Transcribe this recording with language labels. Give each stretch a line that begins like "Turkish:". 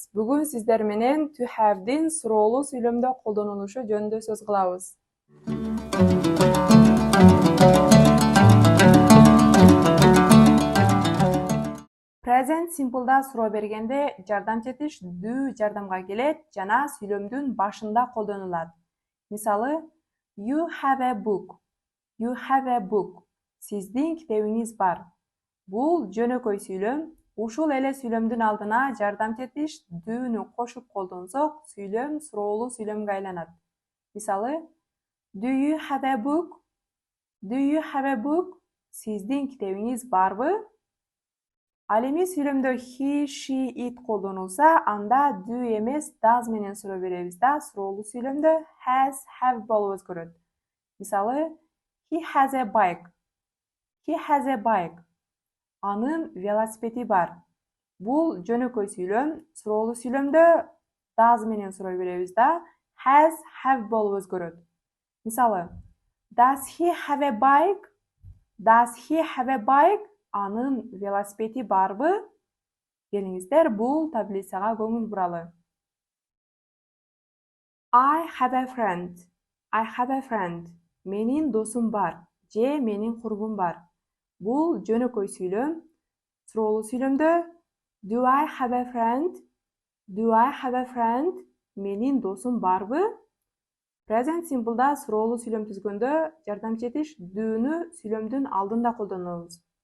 Kyrgyz: Бүгүн сиздер менен to have'дин суроолуу сүйлөмдө колдонулушу жөнүндө сөз кылабыз. Present simple'да суроо бергенде жардам четиш do жардамга келет жана сүйлөмдүн башында колдонулат.
English: Мисалы, you have a book. You have a book.
Kyrgyz: Сиздин китебиңиз бар. Бул жөнөкөй сүйлөм. Ушул эле сүйлөмдүн алдына жардам четиш do'ну кошуп колдонсок, сүйлөм суроолуу сүйлөмгө айланат.
English: Мисалы, do you have a book? Do you have a book?
Kyrgyz: Сиздин китебиңиз барбы? Ал эми сүйлөмдө he, she, it колдонулса, анда do эмес does менен суроо беребиз да, суроолуу сүйлөмдө has, have болуп өзгөрөт.
English: Мисалы, he has a bike. He has a bike.
Kyrgyz: Анын велосипеди бар. Бул жөнөкөй сүйлөм. Суроолуу сүйлөмдө does менен суроо беребиз да, has, have болуп өзгөрөт.
English: Мисалы, does he have a bike? Does he have a bike?
Kyrgyz: Анын велосипеди барбы? Келиңиздер, бул таблицага көңүл буралы.
English: I have a friend. I have a friend.
Kyrgyz: Менин досум бар. Же менин курбум бар. Бул жөнөкөй сүйлөм. Суроолуу сүйлөмдө
English: do I have a friend? Do I have a friend?
Kyrgyz: Менин досум барбы? Present simple'да суроолуу сүйлөм түзгөндө жардам четиш do'ну сүйлөмдүн алдында колдонобуз.